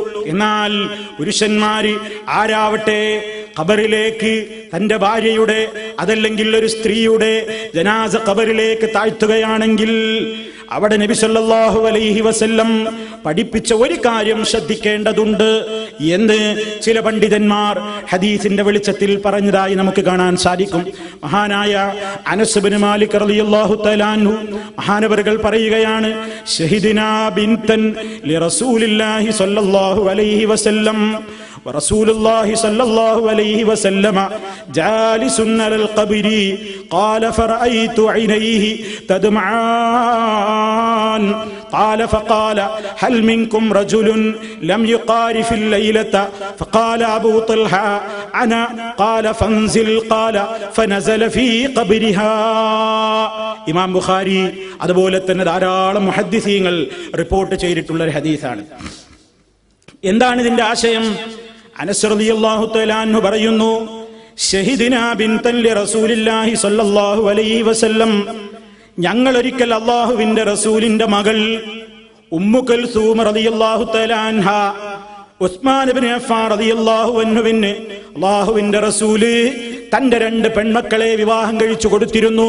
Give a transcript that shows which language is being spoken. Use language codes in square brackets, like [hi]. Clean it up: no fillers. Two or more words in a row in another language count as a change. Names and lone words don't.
[ml] എന്നാൽ പുരുഷന്മാര് ആരാവട്ടെ ഖബറിലേക്ക് തന്റെ ഭാര്യയുടെ, അതല്ലെങ്കിൽ ഒരു സ്ത്രീയുടെ ജനാസ ഖബറിലേക്ക് താഴ്ത്തുകയാണെങ്കിൽ അവിടെ നബി [ar] صلى الله عليه وسلم [ml] പഠിപ്പിച്ച ഒരു കാര്യം ശ്രദ്ധിക്കേണ്ടതുണ്ട് എന്ന് ചില പണ്ഡിതന്മാർ ഹദീസിന്റെ വെളിച്ചത്തിൽ പറഞ്ഞതായി നമുക്ക് കാണാൻ സാധിക്കും. മഹാനായ അനസ് ഇബ്നു മാലിക് [ar] رضي الله تعالى عنه [ml] മഹാനവറുകൾ പറയുകയാണ്, [ar] شهدنا بنتا لرسول الله صلى الله عليه وسلم ورسول الله صلى الله عليه وسلم جالس على القبر قال فرأيت عينيه تدمعان قال فقال هل منكم رجل لم يقارف الليلة فقال أبو طلحة أنا قال فانزل قال فنزل في قبرها. [ml] ഇമാം ബുഖാരി അതുപോലെ തന്നെ ധാരാളം മുഹദ്ദിസീങ്ങൾ റിപ്പോർട്ട് ചെയ്തിട്ടുള്ള ഒരു ഹദീസാണ്. എന്താണ് ഇതിന്റെ ആശയം? അനസ് [ar] رضي الله تعالى عنه [ml] പറയുന്നു, [ar] شهدنا بنتا لرسول الله صلى الله عليه وسلم, [ml] ഞങ്ങൾ ഒരിക്കൽ അല്ലാഹുവിന്റെ റസൂലിന്റെ മകൾ ഉമ്മു കൽസൂം [ar] رضي الله تعالى عنها [ml] ഉസ്മാൻ ഇബ്നു അഫ്ഫാൻ [ar] رضي الله عنه [ml] അല്ലാഹുവിന്റെ റസൂല് തന്റെ 2 പെൺമക്കളെ വിവാഹം കഴിച്ചു കൊടുത്തിരുന്നു.